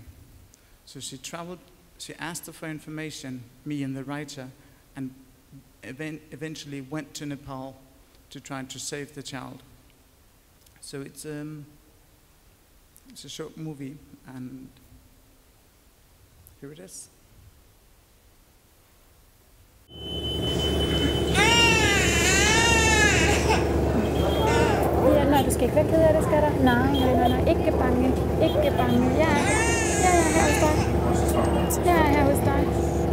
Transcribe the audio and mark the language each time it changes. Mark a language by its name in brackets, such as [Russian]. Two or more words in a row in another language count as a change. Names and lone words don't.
[English] So she traveled, she asked her for information, me and the writer, and eventually went to Nepal to try to save the child. So it's a short movie, and here it is. [Danish] Ja, nej, du skal ikke være ked af det, skal der? Nej, ikke bange, ikke bange. Ja, jeg er her hos dig. Jeg er her hos dig.